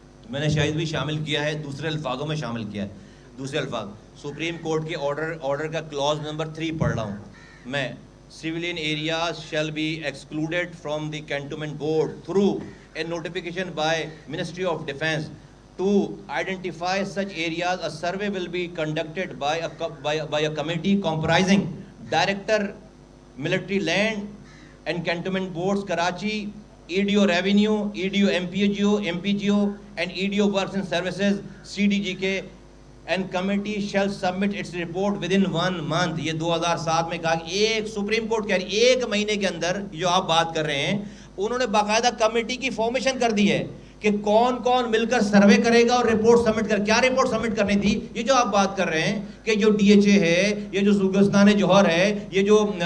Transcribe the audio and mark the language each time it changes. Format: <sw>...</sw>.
<ur>میں نے شاید بھی شامل کیا ہے، دوسرے الفاظوں میں شامل کیا ہے، دوسرے الفاظ سپریم کورٹ کے آرڈر کا کلاز نمبر 3 پڑھ رہا ہوں میں۔</ur> <en>civilian areas shall be excluded from the cantonment board through a notification by Ministry of Defence. To identify such areas, a survey will be conducted by a committee comprising Director Military Land and Cantonment Boards Karachi, EDO Revenue, EDO MPGO and EDO Works and Services CDGK, and committee shall submit its report within 1 month.</en> <ur>یہ 2007 میں کہا کہ ایک supreme court کہہ رہی 1 مہینے کے اندر، جو آپ بات کر رہے ہیں انہوں نے باقاعدہ کمیٹی کی فارمیشن کر دی ہے کہ کون کون مل کر سروے کرے گا اور رپورٹ سبمٹ کیا رپورٹ سبمٹ کرنی تھی۔ یہ جو آپ بات کر رہے ہیں کہ جو DHA ہے، یہ جو سوگستان جوہر ہے، یہ جو</ur>